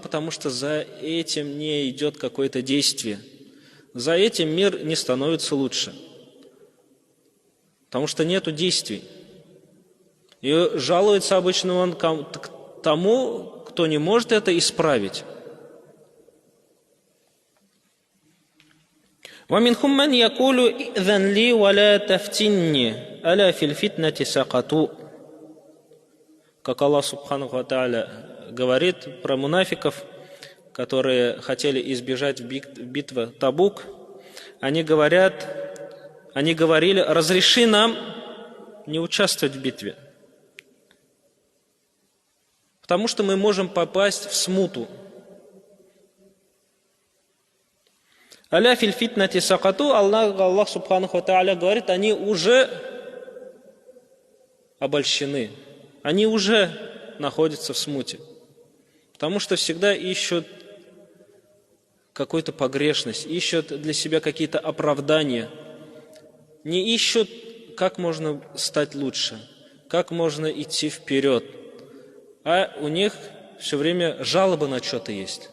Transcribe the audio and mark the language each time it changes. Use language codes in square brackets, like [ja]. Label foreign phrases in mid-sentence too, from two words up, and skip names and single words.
[ru] Потому что за этим не идет какое-то действие. За этим мир не становится лучше. Потому что нету действий. И жалуется обычно он к тому, кто не может это исправить. [ar] وَمِنْهُمْ مَنْ يَقُولُ إِذَنْ لِي وَلَا تَفْتِنِّي أَلَا فِي الْفِتْنَةِ سَقَطُوا. [ru] Как Аллах [ar] سبحانه وتعالى [ru] говорит про мунафиков, которые хотели избежать битвы Табук, они говорили: разреши нам не участвовать в битве, потому что мы можем попасть в смуту. [ar] ألا في الفتنة سقطوا، الله سبحانه وتعالى [ru] говорит, они уже обольщены, они уже находятся в смуте, потому что всегда ищут какую-то погрешность, ищут для себя какие-то оправдания, не ищут, как можно стать лучше, как можно идти вперед, а у них все время жалоба на что-то есть.